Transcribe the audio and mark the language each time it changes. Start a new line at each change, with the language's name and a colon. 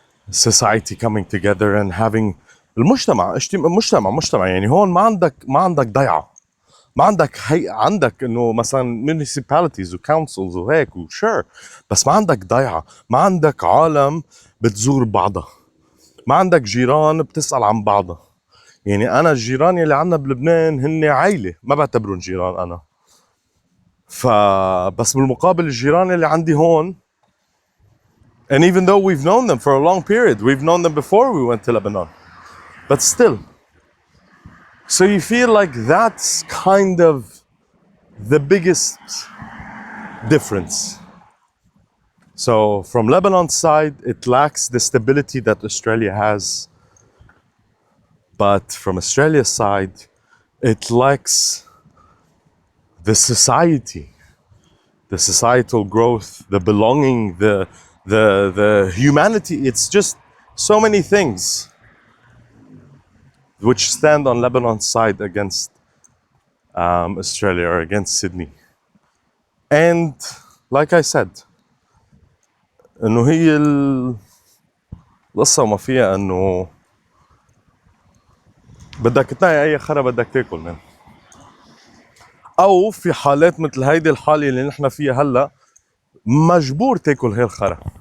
English: society coming together and having
Arabic: مجتمع يعني هون ما عندك ضيعة، ما عندك عندك انه مثلا municipalities و councils وهيك sure، بس ما عندك ضيعة، ما عندك عالم بتزور بعضها، ما عندك جيران بتسأل عن بعضها. يعني انا الجيران اللي عنا بلبنان هن عائلة، ما بعتبرهم جيران انا. بس بالمقابل الجيران اللي عندي هون،
English: and even though we've known them for a long period, we've known them before we went to Lebanon, but still. So you feel like that's kind of the biggest difference. So from Lebanon's side, it lacks the stability that Australia has. But from Australia's side, it lacks the society, the societal growth, the belonging, the humanity. It's just so many things which stand on Lebanon's side against Australia or against Sydney. And like I said,
Arabic: انه هي القصة ما فيها انه بدك تنقي اي خرا بدك تاكل منه، او في حالات مثل هيدي الحالة اللي نحن فيها هلا مجبور تاكل هي الخرا.